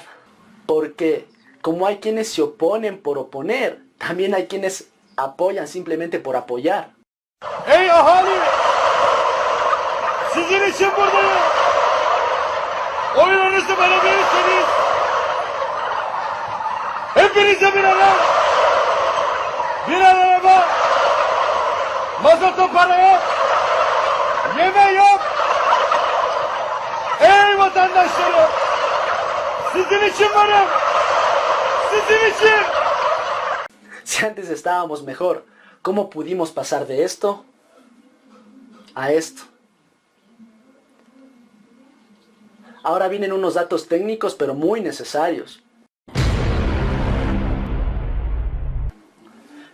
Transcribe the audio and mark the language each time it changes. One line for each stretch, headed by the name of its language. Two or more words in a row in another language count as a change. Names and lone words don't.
Spanish: Porque como hay quienes se oponen por oponer, también hay quienes apoyan simplemente por apoyar.
Turkish: ¡Ey, ahali! Sizin için buradayım. Oylarınızı bana verirseniz hepinize bir araba, mazota para yok, yeme yok. Ey vatandaşlarım, sizin için varım, sizin için.
Spanish: Si antes estábamos mejor, ¿cómo pudimos pasar de esto a esto? Ahora vienen unos datos técnicos pero muy necesarios.